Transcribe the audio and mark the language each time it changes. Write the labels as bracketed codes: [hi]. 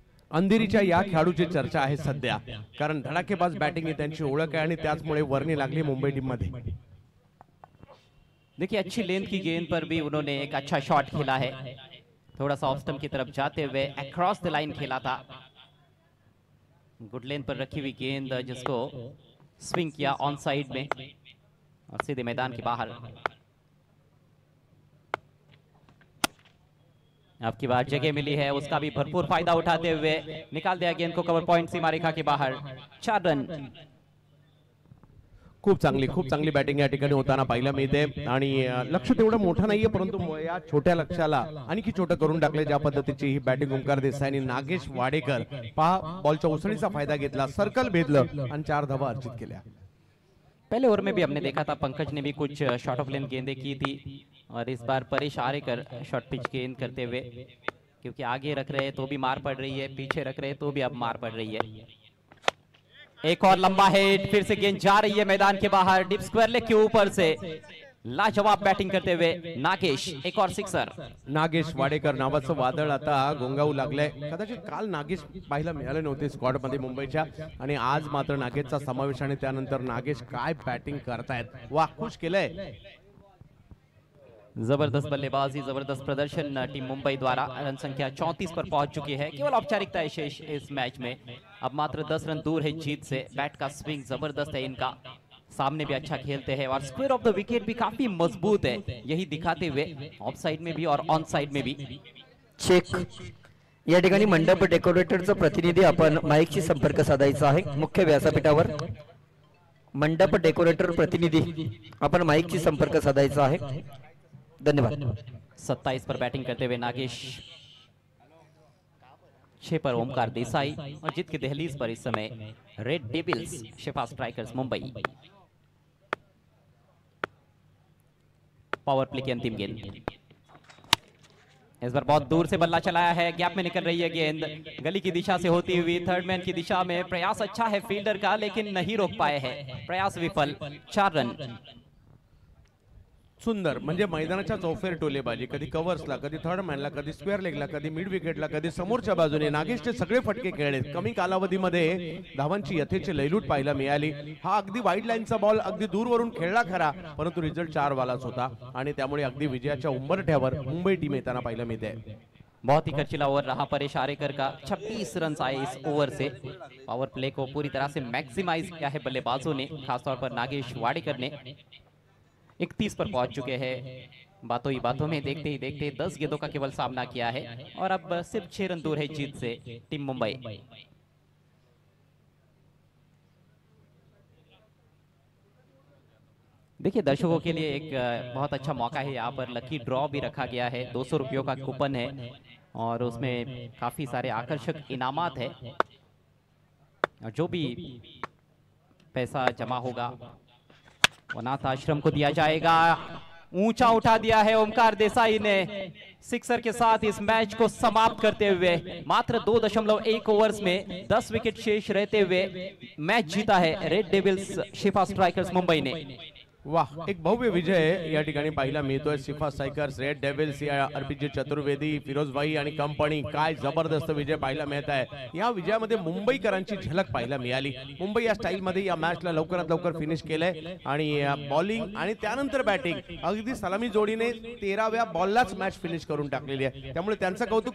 [mr] अंधेरीच्या या खेळाडूची चर्चा आहे सध्या, कारण धडाकेबाज बॅटिंग ही त्यांची ओळख आहे आणि त्याचमुळे वर्णी लागली मुंबई टीम मध्ये. [hi] देखिए अच्छी लेंथ की गेंद पर भी उन्होंने एक अच्छा शॉट खेला है, थोड़ा सा ऑफ स्टंप की तरफ जाते हुए अक्रॉस द लाइन खेला था। गुड लेंथ पर रखी हुई गेंद जिसको स्विंग किया ऑन साइड में और सीधे मैदान के बाहर। अब की बार जगह मिली है, उसका भी भरपूर फायदा उठाते हुए निकाल दिया गेंद को कवर पॉइंट सीमा रेखा के बाहर, 4 रन। [mr] खूप चांगली बॅटिंग या ठिकाणी होताना पाहायला मिळते आणि लक्ष तेवढं मोठं नाहीये, परंतु या छोट्या लक्ष्याला आणखी छोटं करून टाकले. ज्या पद्धतीची ही बॅटिंग ओमकार देसाई आणि नागेश वाडेकर, पहा बॉलच्या उसळीचा फायदा घेतला, सर्कल भेदलं आणि 4 धावा अर्जित केल्या. [hi] पहले ओवर में भी हमने देखा था पंकज ने भी कुछ शॉर्ट ऑफ लेंथ गेंदें की थी और इस बार परेश आरेकर शॉर्ट पिच गेंद करते हुए, क्योंकि आगे रख रहे हैं तो भी मार पड़ रही है, पीछे रख रहे हैं तो भी अब मार पड़ रही है। एक और लंबा हिट, फिर से गेंद जा रही है मैदान के बाहर, डीप स्क्वायर लेग के ऊपर से लाजवाब बॅटिंग करते हुए नागेश, एक और सिक्सर. [mr] नागेश वाडेकर नावाचं वादळ आता गोंगावू लागलंय. कदाचित काल नागेश पाहायला मिळाले नव्हते स्क्वॉड मध्ये मुंबईच्या, आणि आज मात्र नागेशचा समावेश आणि त्यानंतर नागेश काय बॅटिंग करतायत. वाह, खुश केलंय. [hi] जबरदस्त बल्लेबाजी, जबरदस्त प्रदर्शन टीम मुंबई द्वारा. रन संख्या 34 पर पहुंच चुकी है. केवल औपचारिकता शेष इस मैच में. अब मात्र 10 रन दूर है जीत से. बैट का स्विंग जबरदस्त है इनका, सामने भी अच्छा खेलते हैं और स्क्वायर ऑफ द विकेट भी काफी मजबूत है, यही दिखाते हुए ऑफ साइड में भी और ऑन साइड में भी. [en] Check. [mr] या ठिकाणी मंडप डेकोरेटरचा प्रतिनिधी आपण माईकशी संपर्क साधायचा आहे मुख्य व्यासपीठावर. मंडप डेकोरेटर प्रतिनिधी आपण माईकशी संपर्क साधायचा आहे. धन्यवाद. [hi] 27 पर बैटिंग करते हुए नागेश, 6 पर ओमकार देसाई और जीत की दहलीज पर इस समय रेड डेविल्स शिफा स्ट्राइकर्स मुंबई. पावर प्ले की अंतिम गेंद, इस बार बहुत दूर से बल्ला चलाया है, गैप में निकल रही है गेंद, गली की दिशा से होती हुई थर्ड मैन की दिशा में. प्रयास अच्छा है फील्डर का लेकिन नहीं रोक पाए हैं, प्रयास विफल. 4 रन. [mr] सुंदर, म्हणजे मैदानाच्या चौफेर टोलेबाजी, कधी कव्हर्सला, कधी थर्ड मॅनला, कधी स्क्वेअर लेगला, कधी मिड विकेटला, कधी समोरच्या बाजूने. नागेशचे सगळे फटके खेळले. कमी कालावधीमध्ये धावांची यथेची लयलूट पाहायला मिळाली. हा अगदी वाईड लाईनचा बॉल अगदी दूरवरून खेळला खरा, परंतु रिझल्ट 4 वालाच होता आणि त्यामुळे अगदी विजयाच्या उंबरठ्यावर मुंबई टीम येताना पाहायला मिळते. [hi] बहुत ही खर्चीला ओवर रहा परेश आरेकर का. 26 रन आए इस ओवर से. पावर प्ले को पूरी तरह से मैक्सिमाइज किया है बल्लेबाजों ने, खासतौर पर नागेश वाडेकर ने. 31 पर पहुंच चुके हैं. बातों ही बातों में देखते ही देखते 10 गेंदों का केवल सामना किया है और अब सिर्फ 6 रन दूर है जीत से टीम मुंबई. देखिए, दर्शकों के लिए एक बहुत अच्छा मौका है. यहाँ पर लकी ड्रॉ भी रखा गया है. 200 रुपयों का कूपन है और उसमें काफी सारे आकर्षक इनामात है. और जो भी पैसा जमा होगा अनाथ आश्रम को दिया जाएगा. ऊंचा उठा दिया है ओमकार देसाई ने सिक्सर के साथ इस मैच को समाप्त करते हुए. मात्र 2.1 ओवर्स में 10 विकेट शेष रहते हुए मैच जीता है रेड डेविल्स शिफा स्ट्राइकर्स मुंबई ने. [mr] वाह, एक भव्य विजय या ठिकाणी पाहायला मिळतोय. शिफा स्ट्रायकर्स, रेड डेव्हिल्स, या अर्पित चतुर्वेदी, फिरोजभाई आणि कंपनी. काय जबरदस्त विजय पाहायला मिळत आहे. या विजयामध्ये मुंबईकरांची झलक पाहायला मिळाली. मुंबई या स्टाईल मध्ये या मॅचला लवकरात लवकर फिनिश केलंय आणि बॉलिंग आणि त्यानंतर बॅटिंग अगदी सलामी जोडीने 13व्या बॉललाच मॅच फिनिश करून टाकलेली आहे. त्यामुळे त्यांचं कौतुक.